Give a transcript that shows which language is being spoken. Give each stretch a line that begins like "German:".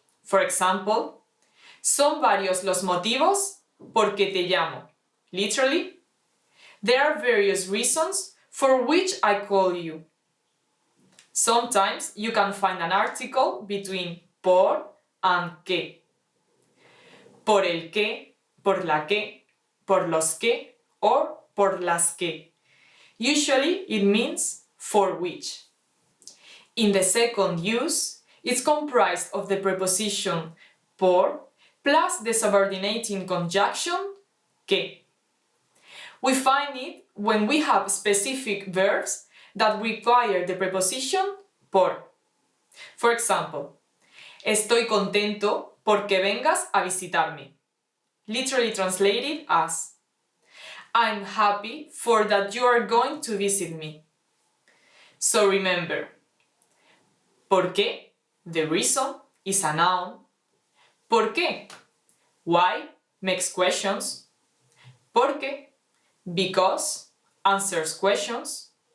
English: For example,
Spanish: son varios los motivos porque te llamo.
English: Literally, there are various reasons for which I call you. Sometimes you can find an article between por and que.
Spanish: Por el que, por la que, por los que, or por las que.
English: Usually it means for which. In the second use, it's comprised of the preposition por plus the subordinating conjunction que. We find it when we have specific verbs that require the preposition por. For example,
Spanish: estoy contento porque vengas a visitarme.
English: Literally translated as I'm happy for that you are going to visit me. So remember, porque, the reason, is a noun. ¿Por qué? Why makes questions. Porque, because, answers questions.